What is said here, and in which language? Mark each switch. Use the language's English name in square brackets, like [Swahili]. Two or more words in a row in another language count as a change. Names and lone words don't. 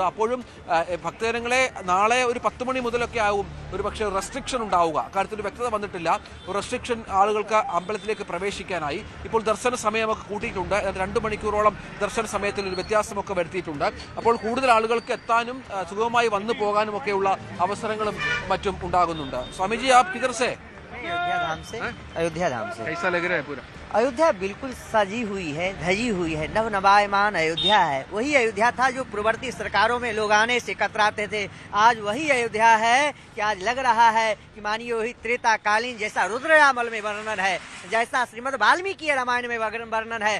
[Malayalam] അപ്പോഴും ഭക്തജനങ്ങളെ നാളെ ഒരു 10 മണി മുതലൊക്കെ ആവും ഒരു പക്ഷേ റെസ്ട്രിക്ഷൻ ഉണ്ടാവുക. കാര്യത്തിൽ വ്യക്തത വന്നിട്ടില്ല. റെസ്ട്രിക്ഷൻ ആളുകൾക്ക് അമ്പലത്തിലേക്ക് പ്രവേശിക്കാനായി ഇപ്പോൾ ദർശന സമയമൊക്കെ കൂട്ടിയിട്ടുണ്ട്. 2 മണിക്കൂറോളം ദർശന സമയത്തിൽ ഒരു വ്യത്യാസമൊക്കെ വരുത്തിയിട്ടുണ്ട്. അപ്പോൾ കൂടുതൽ ആളുകൾക്ക് എത്താനും സുഗമമായി വന്നു പോകാനും ഒക്കെയുള്ള അവസരങ്ങളും മച്ചും ഉണ്ടാകുന്നുണ്ട്। [Hindi] स्वामी जी आप किधर से? अयोध्या धाम से। कैसा लग रहा है पूरा? अयोध्या बिल्कुल सजी हुई है, धजी हुई है, नवनवायमान अयोध्या है। वही अयोध्या था जो पूर्ववर्ती सरकारों में लोग आने से कतराते थे। आज वही अयोध्या है कि आज लग रहा है कि मानिए वही त्रेता कालीन जैसा रुद्रयामल में वर्णन है, जैसा श्रीमद् वाल्मीकि रामायण में वर्णन है।